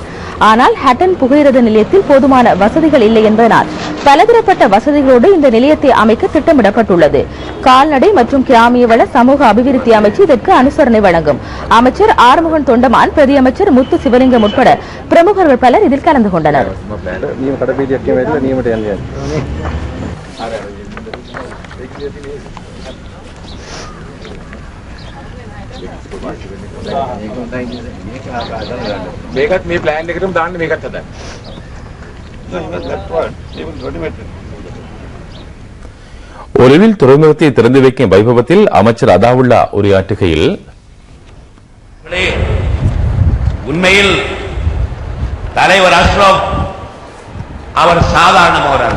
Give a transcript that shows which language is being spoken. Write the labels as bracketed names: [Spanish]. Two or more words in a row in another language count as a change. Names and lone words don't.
[Tamil] ஆனால் ஹட்டன் புகையிரத நிலையத்தில் போதுமான வசதிகள் இல்லை என்பதனால் பலதரப்பட்ட வசதிகளோடு இந்த நிலையத்தை அமைக்க திட்டமிடப்பட்டுள்ளது. கால்நடை மற்றும் கிராமிய வள சமூக அபிவிருத்தி அமைச்சு இதற்கு அனுசரணை வழங்கும். அமைச்சர் ஆறுமுகன் தொண்டமான், பிரதி அமைச்சர் முத்து சிவலிங்கம் உட்பட பிரமுகர்கள் பலர் இதில் கலந்து கொண்டனர். [Sinhala] මේකත් මේ ප්ලෑන් එකටම දාන්න මේකත් හදන්න. [Tamil] ஒருவில் துறைமுகத்தை திறந்து வைக்கும் வைபவத்தில் அமைச்சர் அதாவுல்லா உரையாற்றுகையில், உண்மையில் தலைவர் அஷ்ரப் அவர் சாதாரணமானவர் அல்ல.